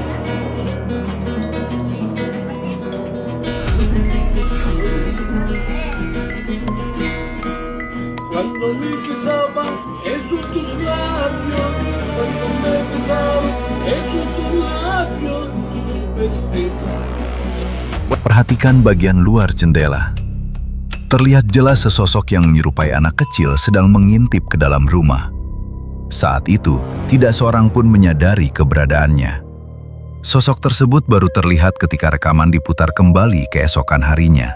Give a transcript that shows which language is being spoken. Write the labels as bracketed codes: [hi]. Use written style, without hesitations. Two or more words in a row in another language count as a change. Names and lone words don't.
[es] Cuando me besaba esos tus labios, cuando me besaba esos tus labios, [id] Perhatikan bagian luar jendela. Terlihat jelas sesosok yang menyerupai anak kecil sedang mengintip ke dalam rumah. Saat itu, tidak seorang pun menyadari keberadaannya. Sosok tersebut baru terlihat ketika rekaman diputar kembali keesokan harinya.